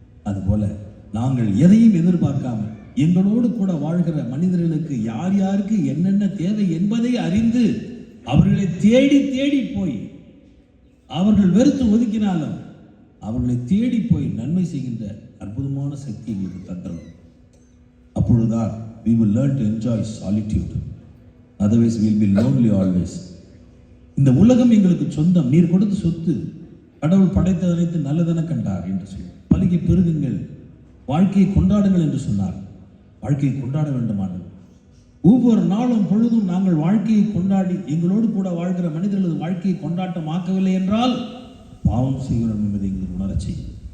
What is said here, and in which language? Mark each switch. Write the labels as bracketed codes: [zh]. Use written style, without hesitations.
[ta] அதுபோல நாங்கள் எதையும் எதிர்பார்க்காமல் எங்களோடு கூட வாழ்கிற மனிதர்களுக்கு யார் யாருக்கு என்னென்ன தேவை என்பதை அறிந்து அவர்களை தேடி தேடி போய், அவர்கள் வெறுத்து ஒதுக்கினாலும் அவர்களை தேடி போய் நன்மை செய்கின்ற அற்புதமான சக்தி எங்களுக்கு தந்துடும். [en] அப்பொழுதுதான் we will learn to enjoy solitude. Otherwise we will be lonely always. [ta] இந்த உலகம் எங்களுக்கு சொந்தம், நீர் கொடுத்த சொத்து, கடவுள் படைத்த அனைத்து நல்லதென கண்டார் என்று சொல்லி பலுகி பெருகுங்கள், வாழ்க்கையை கொண்டாடுங்கள் என்று சொன்னார். வாழ்க்கையை கொண்டாட வேண்டுமானது. ஒவ்வொரு நாளும் பொழுதும் நாங்கள் வாழ்க்கையை கொண்டாடி எங்களோடு கூட வாழ்கிற மனிதர்களது வாழ்க்கையை கொண்டாட்டமாக்கவில்லை என்றால் பாவம் செய்கிறோம் என்பதை எங்களுக்கு உணரச் செய்யும்.